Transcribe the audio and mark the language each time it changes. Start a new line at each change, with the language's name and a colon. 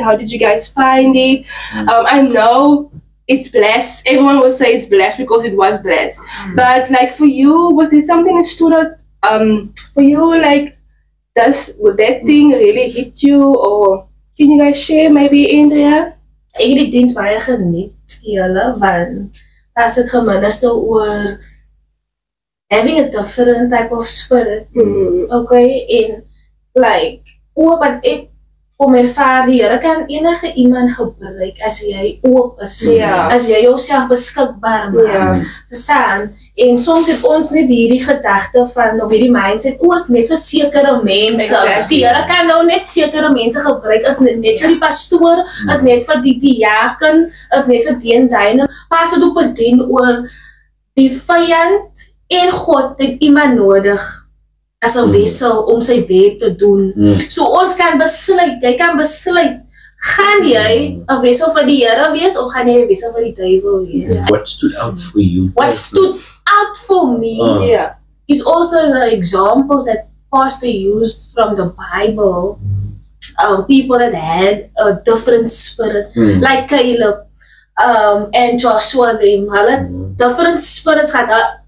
English: How did you guys find it? I know it's blessed. Everyone will say it's blessed because it was blessed. But like for you, was there something that stood out for you? Like, would that thing really hit you? Or can you guys share maybe, Andrea?
Afrikaans: Ek het die diens baie geniet, julle, want as het geminister oor
English: having a different type of spirit,
Afrikaans: okay, en like, ook wat ek kom ervaar, die Here kan enige iemand gebruik as jy oop is, as jy jouself beskikbaar maak, verstaan? En soms het ons net hierdie gedagte van, of hierdie mindset, is net vir sekere mense. Die Here kan nou net sekere mense gebruik, is net vir die pastoor, is net vir die diaken, is net vir die en die. Maar as dit op 'n dien oor die vyand en God het iemand nodig as 'n wissel om sy werk te doen. So ons kan besluit, jy kan besluit, gaan jy 'n wissel vir die Here wees of gaan jy 'n wissel vir die duiwel wees?
English: What stood out for you? What stood out for me is also the examples that Pastor used from the Bible. People that had a different spirit, like Caleb and Joshua,
Afrikaans: hulle
English: different spirits
Afrikaans: gehad.